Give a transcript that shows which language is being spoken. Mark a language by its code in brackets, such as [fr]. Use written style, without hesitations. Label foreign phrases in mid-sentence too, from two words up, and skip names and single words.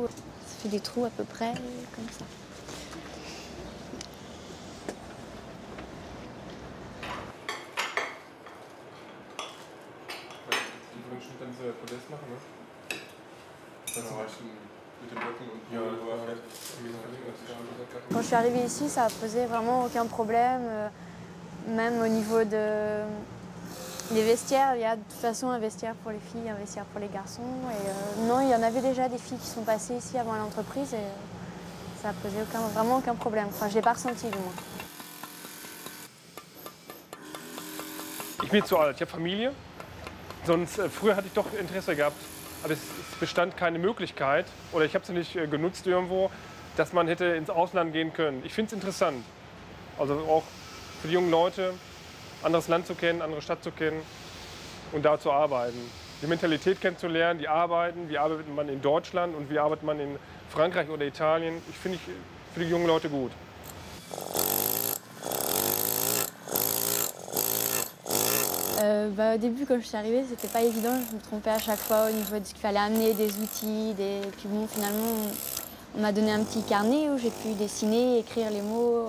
[fr] Ça fait des trous à peu près comme ça. Quand je suis arrivée ici, ça a posé vraiment aucun problème. Même au niveau des vestiaires, il y a de toute façon un vestiaire pour les filles, un vestiaire pour les garçons. Et non, il y en avait déjà des filles qui sont passées ici avant l'entreprise et ça a posé vraiment aucun problème. Enfin, je ne l'ai pas ressenti du moins. [de] Ich bin zu alt, ich habe Familie. Sonst, früher hatte ich doch Interesse gehabt, aber es bestand keine Möglichkeit, oder ich habe es nicht genutzt irgendwo, dass man hätte ins Ausland gehen können. Ich finde es interessant, also auch für die jungen Leute, anderes Land zu kennen, andere Stadt zu kennen und da zu arbeiten. Die Mentalität kennenzulernen, die Arbeiten, wie arbeitet man in Deutschland und wie arbeitet man in Frankreich oder Italien. Ich finde für die jungen Leute gut. [fr] Au début, quand je suis arrivée, c'était pas évident. Je me trompais à chaque fois au niveau de ce qu'il fallait amener, des outils. Et puis bon, finalement, on m'a donné un petit carnet où j'ai pu dessiner, écrire les mots.